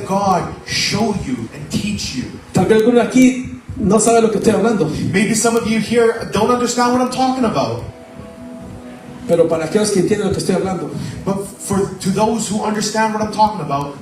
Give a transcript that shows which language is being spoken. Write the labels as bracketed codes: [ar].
[en] let God show you and teach you. [es] Tal vez alguno aquí no sabe lo que estoy hablando, [en] Maybe some of you here don't understand what I'm talking about. [es] pero para aquellos que entienden lo que estoy hablando, [en] But to those who understand what I'm talking about,